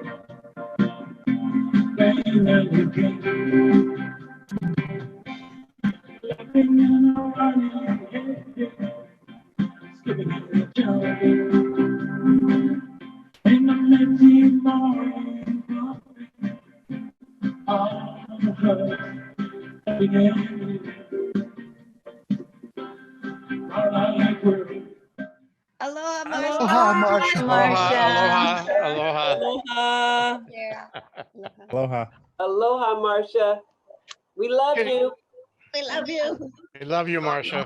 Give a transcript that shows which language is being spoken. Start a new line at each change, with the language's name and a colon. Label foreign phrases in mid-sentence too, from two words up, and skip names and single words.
English: rain and the king, laughing and running, skipping in the jungle, in the empty morning, all of her, again, all I like were Aloha, Marsha. Aloha, Marsha.
Hawaiian: Aloha, aloha.
English: Aloha. Yeah. Aloha. Aloha, Marsha. We love you. We love you. We love you, Marsha.